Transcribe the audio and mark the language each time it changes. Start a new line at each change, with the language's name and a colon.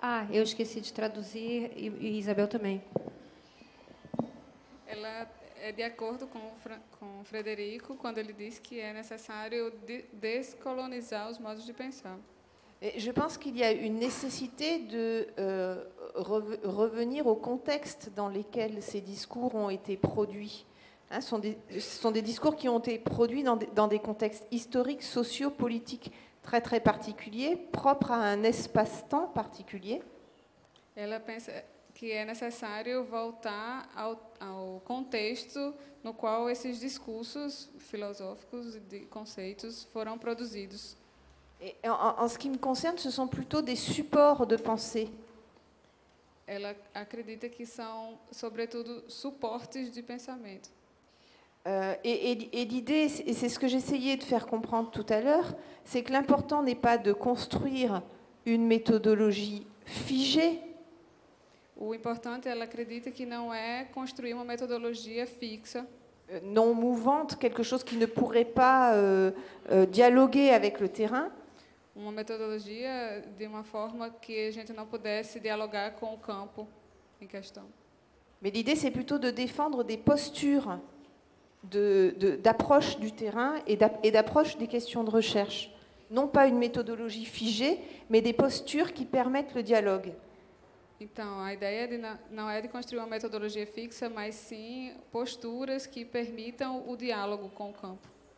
Portuguese: Eu esqueci de traduzir e Isabel também. Ela é de acordo com o Frederico quando ele diz que é necessário descolonizar os modos de pensar.
French: Je pense qu'il y a une nécessité de revenir au contexte dans lesquels ces discours ont été produits. Ce sont des discours qui ont été produits dans des contextes historiques, sociaux, politiques très très particuliers, propres a un espaço-temps particulier.
Portuguese: Ela pensa que é necessário voltar ao contexto no qual esses discursos filosóficos e de conceitos foram produzidos.
French: Et en ce qui me concerne, ce sont plutôt des supports de pensée.
Portuguese: Ela acredita que são, sobretudo, suportes de pensamento.
French: Et l'idée, et c'est ce que j'essayais de faire comprendre tout à l'heure, c'est que l'important n'est pas de construire une méthodologie figée.
Portuguese: O importante, ela acredita que não é construir uma metodologia fixa,
French: non mouvante, quelque chose qui ne pourrait pas dialoguer avec le terrain.
Portuguese: Uma metodologia de uma forma que a gente não pudesse dialogar com o campo em questão.
French: Mais l'idée, c'est plutôt de défendre des postures d'approche du terrain et d'approche des questions de recherche. Non pas une méthodologie figée, mais des postures qui permettent le dialogue.
Portuguese: Então, a ideia não é de construir uma metodologia fixa, mas sim posturas que permitam o diálogo com o campo.